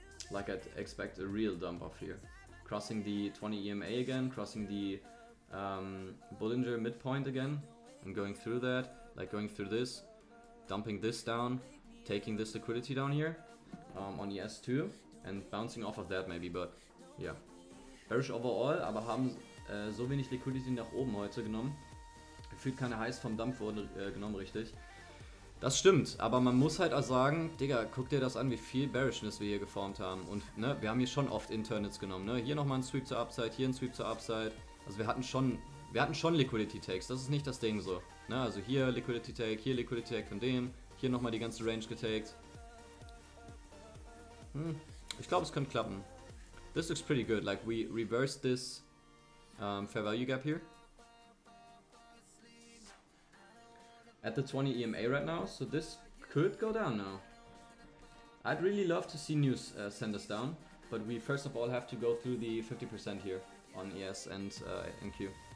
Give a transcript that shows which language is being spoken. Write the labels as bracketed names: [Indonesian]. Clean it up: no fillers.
[English] Like, I'd expect a real dump off here. Crossing the 20 EMA again, crossing the Bollinger midpoint again, and going through that, like going through this, dumping this down, taking this liquidity down here on ES2 and bouncing off of that maybe, but yeah. Bearish overall, [German] aber haben so wenig Liquidity nach oben heute genommen. Gefühlt keine Highs vom Dump wurden genommen, richtig. Das stimmt, aber man muss halt auch sagen, Digga, guck dir das an, wie viel Bearishness wir hier geformt haben. Und ne, wir haben hier schon oft Internals genommen. Ne? Hier nochmal ein Sweep zur Upside, hier ein Sweep zur Upside. Also wir hatten schon Liquidity Takes, das ist nicht das Ding so. Ne? Also hier Liquidity Take, hier Liquidity Take von dem, hier nochmal die ganze Range getaked. Ich glaube, es könnte klappen. [English] This looks pretty good, like we reversed this fair value gap here. At the 20 EMA right now, so this could go down now. I'd really love to see news send us down, but we first of all have to go through the 50% here on ES and NQ.